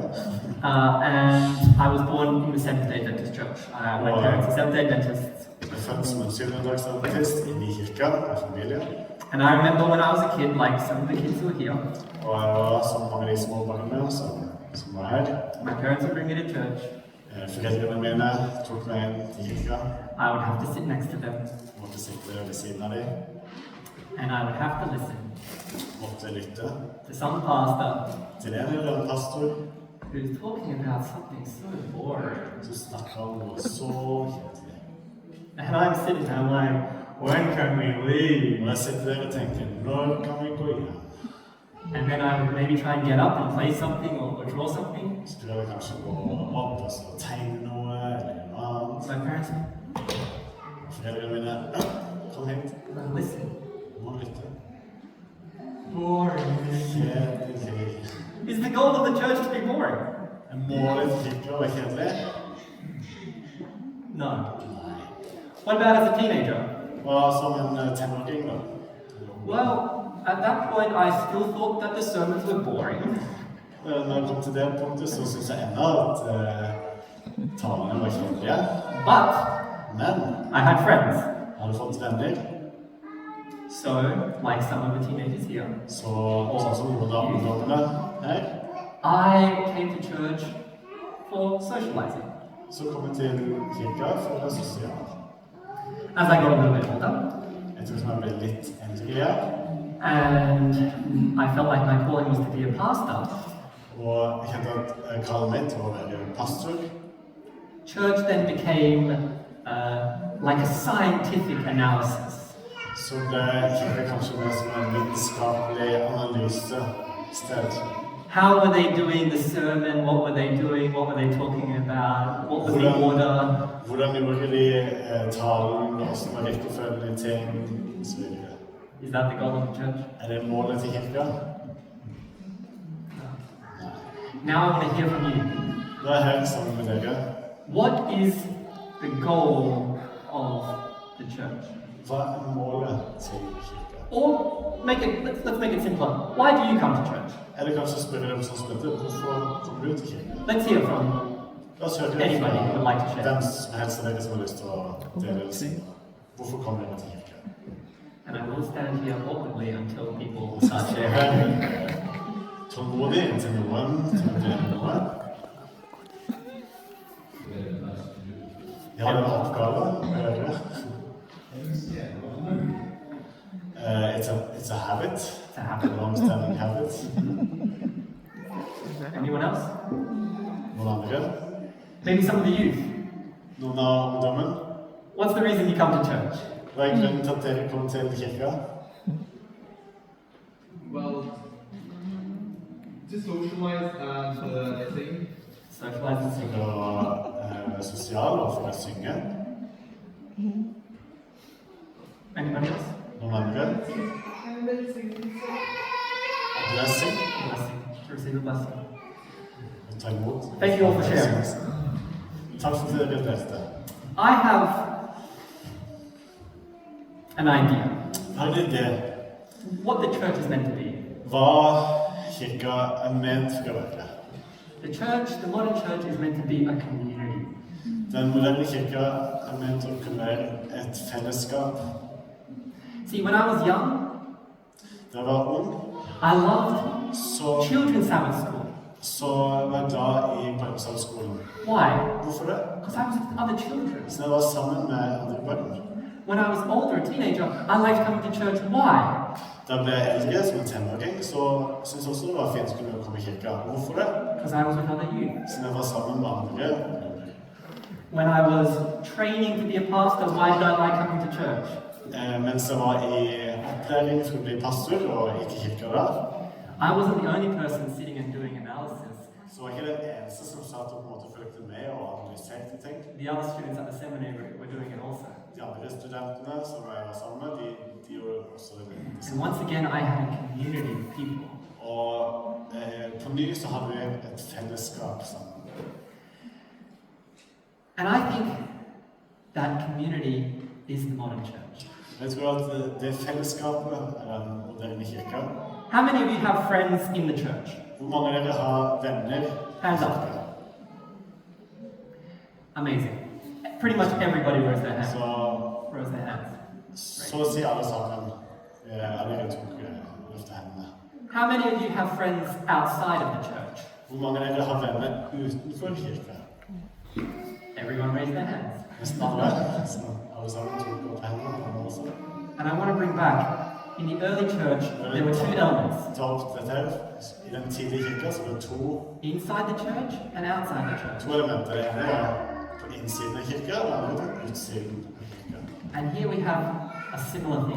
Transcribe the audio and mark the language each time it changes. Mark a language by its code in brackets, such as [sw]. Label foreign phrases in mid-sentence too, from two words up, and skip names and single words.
[en] and I was born in the Seventh-day Adventist Church. My parents are Seventh-day Adventists. [no] Jeg ble født som en syvendedagsadventist inne i kirka med familie. [en] And I remember when I was a kid, like some of the kids who are here, [no] Og jeg var som mange av de små barna som var her. [en] my parents would bring me to church. [no] Foreldrene mine tok meg inn til kirka. [en] I would have to sit next to them, [no] Jeg måtte sitte ved siden av dem. [en] and I would have to listen [no] Måtte lytte [en] to some pastor [no] til en eller annen pastor [en] who's talking about something so boring. [no] som snakker om noe så kjedelig. [en] And I'm sitting there like, when can we leave? [no] Og jeg sitter der og tenker, når kan vi gå hjem? [en] And then I would maybe try and get up and play something or draw something. [no] Så prøver jeg kanskje å gå opp og så tegne noe eller noe annet. [en] My parents would [no] Foreldrene mine, kom hit, [en] listen. [no] må lytte. [en] Boring. [no] Kjedelig. [en] Is the goal of the church to be boring? [no] Målet til kirka var kjedelig? [en] No. [no] Nei. [en] What about as a teenager? [no] Hva som en tenåring da? [en] Well, at that point I still thought that the sermons were boring. [no] Når jeg kom til det punktet, så synes jeg enda at talene var kjedelige. [en] But [no] Men [en] I had friends. [no] jeg hadde fått venner, [en] So, like some of the teenagers here, [no] sånn som noen av ungdommene her, [en] I came to church for socializing. [no] så kom jeg til kirka for å være sosial. [en] As I got a little bit older, [no] Jeg tror som jeg ble litt eldre, [en] and I felt like my calling was to be a pastor, [no] Og jeg kjente at kallet mitt var å være pastor. [en] Church then became like a scientific analysis. [no] Så ble kirka kanskje mer som en vitenskapelig analysested. [en] How were they doing the sermon? What were they doing? What were they talking about? What was the order? [no] Hvordan gjorde de talen, hvordan var rekkefølgen i ting, osv. [en] Is that the goal of the church? [no] Det målet til kirka? [en] Now I want to hear from you. [no] Nå er jeg her sammen med dere. [en] What is the goal of the church? [no] Hva er målet til kirka? [en] Or let's make it simpler. Why do you come to church? [no] Eller kanskje spørre dem sånn som dette, hvorfor kommer du til kirka? [en] Let's hear from [no] La oss høre det [en] anybody who would like to share. [no] hvem som helst av dere som har lyst til å dele det. Hvorfor kommer dere til kirka? [en] And I will stand here awkwardly until people start sharing. [no] Tålmodig inntil noen til å dele noe. Jeg har en oppgave å gjøre. [en] It's a habit. It's a habit. A long-standing habit. Anyone else? [no] Noen andre? [en] Maybe some of the youth. [no] Noen av ungdommen? [en] What's the reason you come to church? [no] Hva er grunnen til at dere kom til kirka? [en] Well, to socialize and sing. Socialize and sing. [no] For å være sosial og for å synge. [en] Anybody else? [no] Noen andre? [en] Blessing. Blessing. Blessing. To receive a blessing. [no] Ta imot. [en] Thank you all for sharing. [no] Takk for at dere delte. [en] I have an idea [no] Har en idé [en] what the church is meant to be. [no] hva kirka er ment for å være. [en] The church, the modern church, is meant to be a community. [no] Den moderne kirka er ment å kunne være et fellesskap. [en] See, when I was young, [no] Da jeg var ung, [en] I loved [no] så [en] children's Sabbath school. [no] var jeg glad i Parksalskolen. [en] Why? [no] Hvorfor det? [en] Because I was with other children. [no] Så jeg var sammen med andre barn. [en] When I was older, a teenager, I liked coming to church. Why? [no] Da jeg ble eldre som en tenåring, så syntes jeg også det var fint å kunne komme i kirka. Hvorfor det? [en] Because I was with other youth. [no] Siden jeg var sammen med andre ungdommer. [en] When I was training to be a pastor, why did I like coming to church? [no] Mens jeg var i opplæring for å bli pastor og gikk i kirka da, [en] I wasn't the only person sitting and doing analysis. [no] så var jeg ikke den eneste som satt og på en måte fulgte med og analyserte ting. [en] The other students at the seminary were doing it also. [no] De andre studentene som jeg var sammen med, de gjorde også det. [en] And once again, I had a community of people. [no] Og på ny så hadde vi et fellesskap sammen. [en] And I think that community is the modern church. [no] Jeg tror at det fellesskapet er den moderne kirka. [en] How many of you have friends in the church? [no] Hvor mange av dere har venner? [en] Hands up. Amazing. Pretty much everybody rose their hands. Rose their hands. [no] Så å si alle sammen. Alle tok løfte hendene. [en] How many of you have friends outside of the church? [no] Hvor mange av dere har venner utenfor kirka? [en] Everyone raised their hands. [no] Nesten alle. Så alle sammen tok opp hendene også. [en] And I want to bring back, in the early church, there were two elements. [no] Ta opp dette her. I den tidlige kirka så var det [en] Inside the church and outside the church. [no] to elementer. Det ene var på innsiden av kirka, og det andre var på utsiden av kirka. [en] And here we have a similar thing.